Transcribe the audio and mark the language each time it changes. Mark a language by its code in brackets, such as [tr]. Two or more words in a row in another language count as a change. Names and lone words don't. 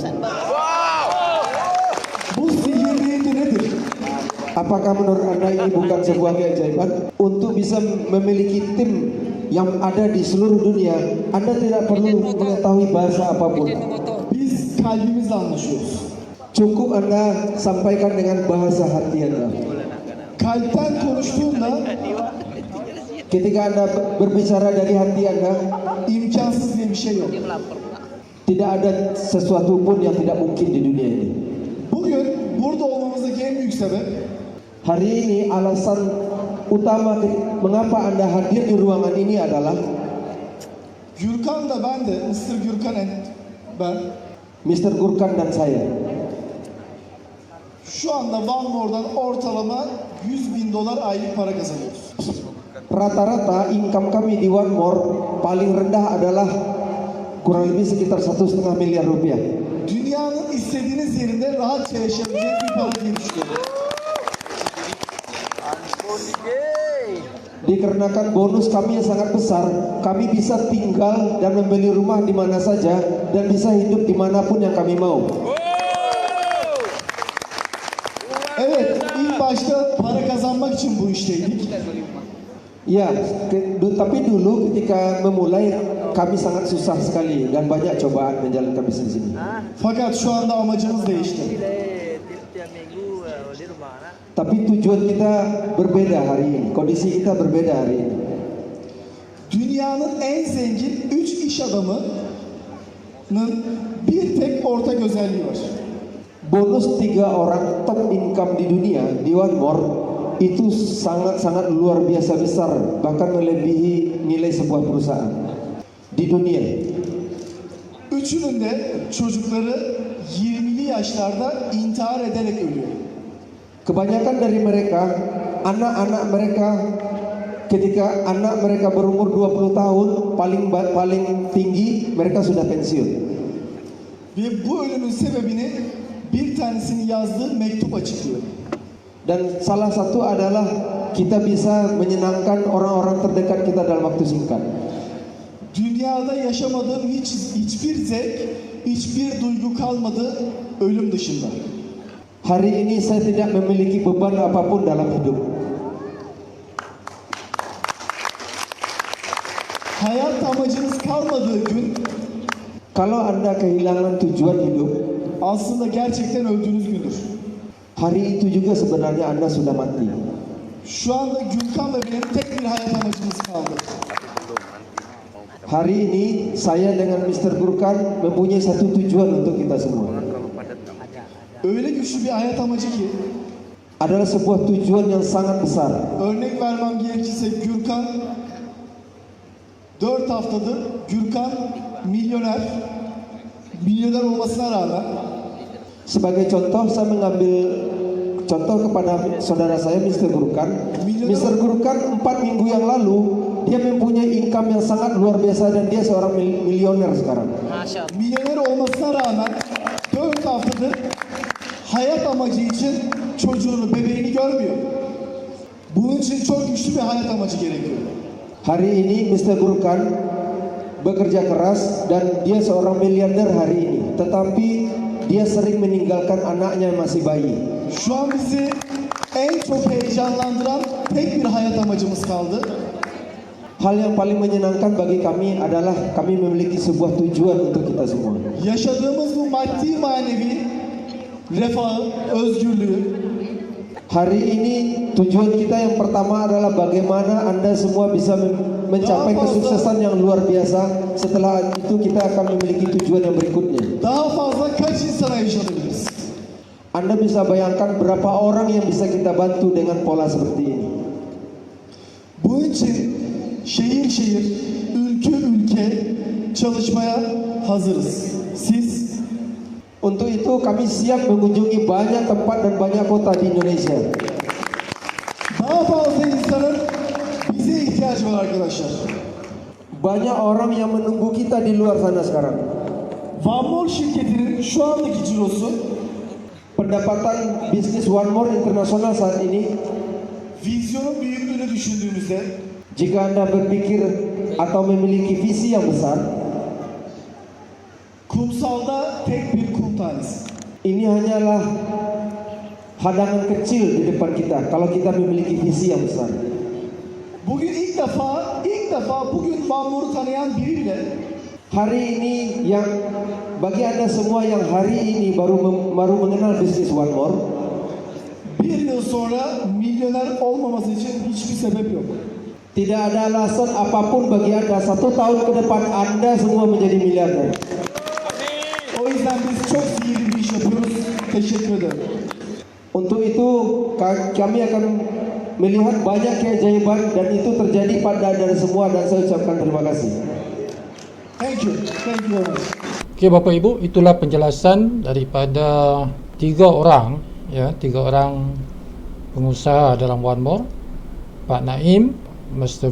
[tr] Bu sihir değildi nedir? [id] Apakah menurut Anda ini bukan sebuah keajaiban? Untuk bisa memiliki tim yang ada di seluruh dunia, Anda tidak perlu mengetahui bahasa apapun. [tr] Biz kalbimizle anlaşıyoruz. [id] Cukup Anda sampaikan dengan bahasa hati Anda. [tr] Kalpten konuştuğunda [id] Ketika Anda berbicara dari hati Anda, [tr] imkansız diye bir şey yok. [id] tidak ada sesuatu pun yang tidak mungkin di dunia ini. [tr] Bugün burada olmamızdaki en büyük sebep [id] Hari ini alasan utama mengapa Anda hadir di ruangan ini adalah [tr] Gürkan da ben de, Mr. Gürkan ben [id] Mr. Gurkan dan saya. [tr] şu anda One More'dan ortalama $100.000 aylık para kazanıyoruz. [id] Rata-rata income kami di One More paling rendah adalah kurang lebih sekitar 1,5 miliar rupiah. [tr] Dünyanın istediğiniz yerinde rahatça yaşayabileceğiniz bir para diye düşünüyorum. [id] Dikarenakan bonus kami yang sangat besar, kami bisa tinggal dan membeli rumah di mana saja dan bisa hidup dimanapun yang kami mau. [tr] Evet, ilk başta para kazanmak için bu işteydik. [id] Ya, tapi dulu ketika memulai kami sangat susah sekali dan banyak cobaan menjalankan bisnis ini. [tr] Fakat şu anda amacımız değişti. [id] Tapi tujuan kita berbeda hari ini, kondisi kita berbeda hari ini. [tr] Dünyanın en zengin 3 iş adamının bir tek ortak özelliği var. [id] Bonus 3 orang top income di dunia di One More itu sangat-sangat luar biasa besar, bahkan melebihi nilai sebuah perusahaan di dunia. [tr] Üçünün de çocukları 20'li yaşlarda intihar ederek ölüyor. [id] Kebanyakan dari mereka, anak-anak mereka ketika anak mereka berumur 20 tahun, paling tinggi mereka sudah pensiun. [tr] Ve bu ölümün sebebini bir tanesinin yazdığı mektup açıklıyor. [id] Dan salah satu adalah kita bisa menyenangkan orang-orang terdekat kita dalam waktu singkat. [tr] Dünyada yaşamadığım hiçbir zevk, hiçbir duygu kalmadı ölüm dışında. [id] Hari ini saya tidak memiliki beban apapun dalam hidup. [tr] Hayat amacınız kalmadığı gün [id] Kalau Anda kehilangan tujuan hidup, [tr] aslında gerçekten öldüğünüz gündür. [id] hari itu juga sebenarnya Anda sudah mati. [tr] Şu anda Gülkan ve benim tek bir hayat amacımız kaldı. [id] Hari ini saya dengan Mr. Gurkan mempunyai satu tujuan untuk kita semua. [tr] Öyle güçlü bir hayat amacı ki [id] Adalah sebuah tujuan yang sangat besar. [tr] örnek vermem gerekirse Gürkan 4 haftadır Gürkan milyoner olmasına rağmen [id] Sebagai contoh, saya mengambil contoh kepada saudara saya Mr. Gurkan. Mr. Gurkan 4 minggu yang lalu dia mempunyai income yang sangat luar biasa dan dia seorang milioner sekarang. [tr] milyoner olmasına rağmen 4 haftadır hayat amacı için çocuğunu, bebeğini görmüyor. Bunun için çok güçlü bir hayat amacı gerekiyor. [id] Hari ini Mr. Gurkan bekerja keras dan dia seorang miliarder hari ini. Tetapi dia sering meninggalkan anaknya yang masih bayi. [tr] Şu an bizi en çok heyecanlandıran tek bir hayat amacımız kaldı. [id] Hal yang paling menyenangkan bagi kami adalah kami memiliki sebuah tujuan untuk kita semua. [tr] Yaşadığımız bu maddi manevi refahı, özgürlüğü [id] Hari ini tujuan kita yang pertama adalah bagaimana Anda semua bisa mencapai kesuksesan yang luar biasa. Setelah itu kita akan memiliki tujuan yang berikutnya. [tr] Daha fazla kaç insana iş alabiliriz? [id] Anda bisa bayangkan berapa orang yang bisa kita bantu dengan pola seperti ini. [tr] Bunun için şehir şehir, ülke ülke çalışmaya hazırız. Siz [id] Untuk itu kami siap mengunjungi banyak tempat dan banyak kota di Indonesia. [tr] daha fazla insanın bize ihtiyacı var arkadaşlar. [id] Banyak orang yang menunggu kita di luar sana sekarang. [tr] One More şirketinin şu andaki cirosu [id] Pendapatan bisnis One More Internasional saat ini, [tr] vizyonun büyüklüğünü düşündüğümüzde [id] jika Anda berpikir atau memiliki visi yang besar, [tr] kumsalda tek bir kum tanesi. [id] ini hanyalah hadangan kecil di depan kita kalau kita memiliki visi yang besar. [tr] Bugün ilk defa bugün One More'u tanıyan biri bile [id] Hari ini yang bagi Anda semua yang hari ini baru mengenal bisnis One More, [tr] bir yıl sonra milyoner olmaması için hiçbir sebep yok. [id] tidak ada alasan apapun bagi Anda 1 tahun ke depan Anda semua menjadi miliarder. [tr] O yüzden biz çok sihirli bir iş yapıyoruz. Teşekkür ederim. [id] Untuk itu kami akan melihat banyak keajaiban dan itu terjadi pada Anda semua dan saya ucapkan terima kasih. [en] Thank you. Thank you very much. [id] Okey Bapak Ibu, itulah penjelasan daripada tiga orang pengusaha dalam One More, Pak Naim, Mr.